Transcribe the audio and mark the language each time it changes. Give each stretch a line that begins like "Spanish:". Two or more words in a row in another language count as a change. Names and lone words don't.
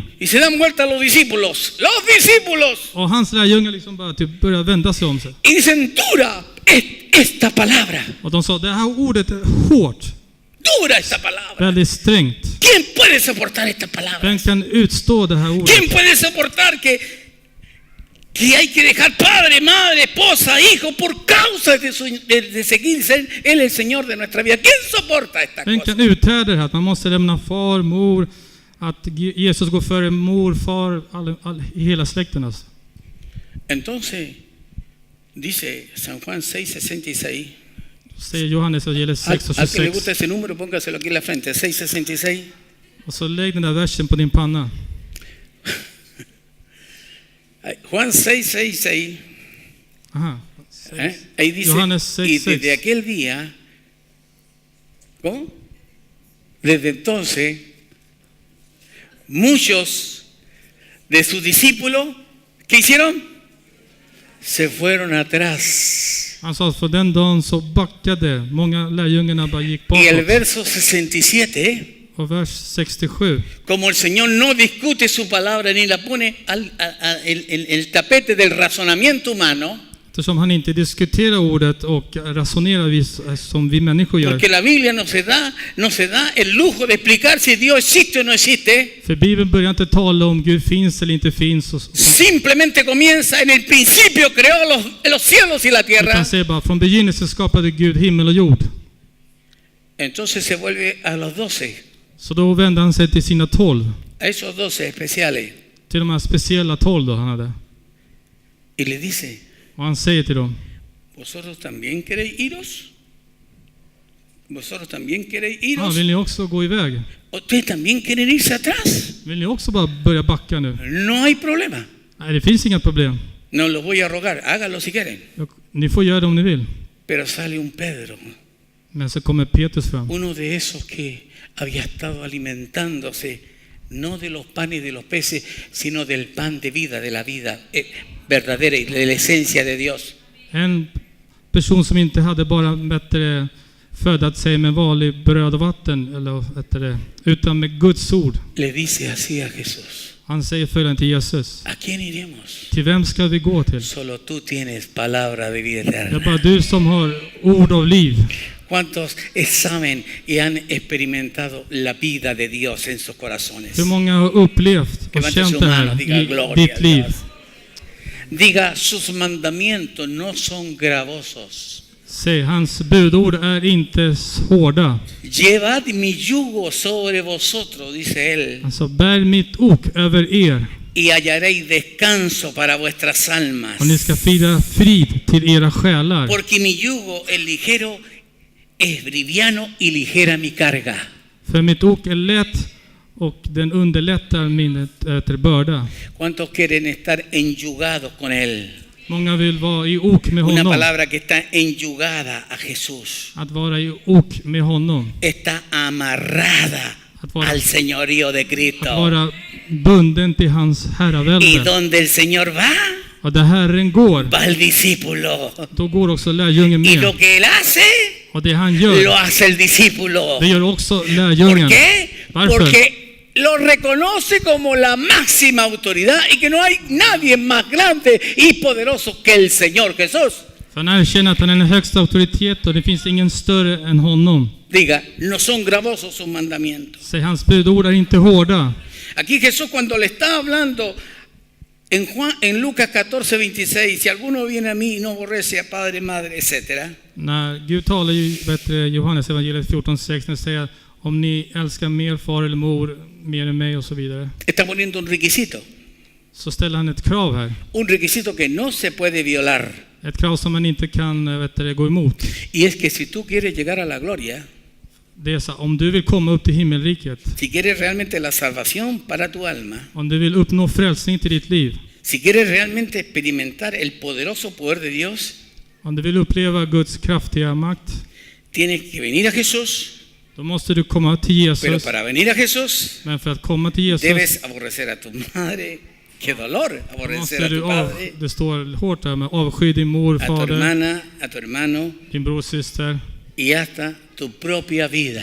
Spanish: Y se dan vuelta los discípulos. ¡Los discípulos!
Swedish: Och hans lärjungar liksom bara typ börjar vända sig om sig.
Spanish: Y dicen, dura es esta palabra.
Swedish: Och de sa, det här ordet är hårt.
Spanish: dura esta palabra.
Swedish: väldigt strängt.
Spanish: ¿Quién puede soportar esta palabra?
Swedish: Vem kan utstå det här ordet?
Spanish: ¿Quién puede soportar que hay que dejar padre, madre, esposa, hijo por causa de seguir Él el Señor de nuestra vida? ¿Quién soporta esta
Swedish: Vem
Spanish: cosa?
Swedish: kan uthärda det här? Att man måste lämna far, mor, att Jesus går före mor, far, hela släkten alltså.
Spanish: Entonces, dice San Juan 6:66.
Swedish: Säger Johannes evangeliet
Spanish: Al que le
Swedish: 6:26.
Spanish: gusta ese número, póngaselo aquí en la frente.
Swedish: 6:66. Och så lägg den där versen på din panna.
Spanish: Juan 6:66. Aha. Ahí dice,
Swedish: Johannes
Spanish: y
Swedish: 6:6.
Spanish: desde aquel día, ¿cómo? Desde entonces, muchos de sus discípulos, ¿qué hicieron? Se fueron atrás.
Swedish: Han sa att för den dagen så backade många lärjungarna, bara gick
Spanish: Y el
Swedish: bakåt.
Spanish: verso 67,
Swedish: Och vers 67.
Spanish: como el Señor no discute su palabra ni la pone el tapete del razonamiento humano,
Swedish: Eftersom han inte diskuterar ordet och resonerar som vi människor gör.
Spanish: porque la Biblia no se da el lujo de explicar si Dios existe o no existe.
Swedish: För Bibeln börjar inte tala om Gud finns eller inte finns.
Spanish: Simplemente comienza en el principio creó los cielos y la tierra.
Swedish: Utan säger bara från begynnelsen skapade Gud himmel och jord.
Spanish: Entonces se vuelve a los 12,
Swedish: Så då vände han sig till sina 12.
Spanish: a esos 12 especiales,
Swedish: Till de här speciella 12 då han hade.
Spanish: y le dice:
Swedish: Och han säger till dem:
Spanish: ¿Vosotros también queréis iros? ¿Vosotros también queréis iros?
Swedish: vill ni också gå iväg?
Spanish: ¿Ustedes también quieren irse atrás?
Swedish: Vill ni också bara börja backa nu?
Spanish: No hay problema.
Swedish: Nej, det finns inga problem.
Spanish: No los voy a rogar, háganlo si quieren.
Swedish: Ni får göra det om ni vill.
Spanish: Pero sale un Pedro,
Swedish: Men så kommer Petrus fram.
Spanish: uno de esos que había estado alimentándose no de los panes y de los peces, sino del pan de vida, de la vida verdadera y de la esencia de Dios.
Swedish: En person som inte hade bara födat sig med vanlig bröd och vatten, eller, utan med Guds ord.
Spanish: Le dice así a Jesús:
Swedish: Han säger följande till Jesus:
Spanish: ¿A quién iremos?
Swedish: till vem ska vi gå till?
Spanish: Solo tú tienes palabra de vida
Swedish: Det är
Spanish: eterna.
Swedish: bara du som har ord av liv.
Spanish: ¿Cuántos saben y han experimentado la vida de Dios en sus corazones?
Swedish: Hur många har upplevt och
Spanish: Levante
Swedish: känt
Spanish: su
Swedish: det
Spanish: mano,
Swedish: här
Spanish: diga
Swedish: i
Spanish: gloria
Swedish: ditt
Spanish: a
Swedish: liv?
Spanish: Dios. Diga: sus mandamientos no son gravosos.
Swedish: Säg, hans budord är inte hårda.
Spanish: Llevad mi yugo sobre vosotros, dice él,
Swedish: Alltså, bär mitt ok över er
Spanish: y hallaréis descanso para vuestras almas.
Swedish: och ni ska fira frid till era själar.
Spanish: Porque mi yugo es ligero, es liviano y ligera mi carga.
Swedish: För mitt ok är lätt och den underlättar min börda.
Spanish: ¿Cuántos quieren estar enyugados con él?
Swedish: Många vill vara i ok med
Spanish: Una
Swedish: honom.
Spanish: palabra que está enyugada a Jesús.
Swedish: Att vara i ok med honom.
Spanish: Está amarrada al señorío de
Swedish: Att
Spanish: Cristo.
Swedish: vara bunden till hans
Spanish: Y
Swedish: herravälde.
Spanish: donde el Señor va,
Swedish: Och där Herren går,
Spanish: va el discípulo.
Swedish: då går också lärjungen
Spanish: Y
Swedish: med.
Spanish: lo que él hace,
Swedish: Och det han
Spanish: lo
Swedish: gör,
Spanish: hace el discípulo.
Swedish: det gör också
Spanish: ¿Por
Swedish: lärjungen.
Spanish: qué?
Swedish: Varför?
Spanish: Porque lo reconoce como la máxima autoridad y que no hay nadie más grande y poderoso que el Señor Jesús.
Swedish: För han erkänner att han är den högsta auktoritet och det finns ingen större än honom.
Spanish: Diga: no son gravosos sus mandamientos.
Swedish: Säg, hans budord är inte hårda.
Spanish: Aquí Jesús, cuando le está hablando en Lucas 14:26, si alguno viene a mí y no aborrece a padre, madre, etcétera,
Swedish: När Gud talar i Johannes evangeliet 14:6, när det säger om ni älskar mer far eller mor mer än mig och så vidare,
Spanish: está poniendo un requisito.
Swedish: så ställer han ett krav här.
Spanish: Un requisito que no se puede violar.
Swedish: Ett krav som man inte kan gå emot.
Spanish: Y es que si tú quieres llegar a la gloria,
Swedish: Det är så, om du vill komma upp till himmelriket,
Spanish: si quieres realmente la salvación para tu alma,
Swedish: om du vill uppnå frälsning till ditt liv,
Spanish: si quieres realmente experimentar el poderoso poder de Dios,
Swedish: om du vill uppleva Guds kraftiga makt,
Spanish: tienes que venir a Jesús.
Swedish: då måste du komma till
Spanish: Pero
Swedish: Jesus.
Spanish: para venir a Jesús,
Swedish: Men för att komma till Jesus
Spanish: debes aborrecer a tu madre. Qué dolor aborrecer
Swedish: måste
Spanish: a
Swedish: du
Spanish: tu padre,
Swedish: det står hårt där med avsky din mor,
Spanish: a tu fader, hermana, a tu hermano
Swedish: din bror, syster,
Spanish: y hasta tu propia vida.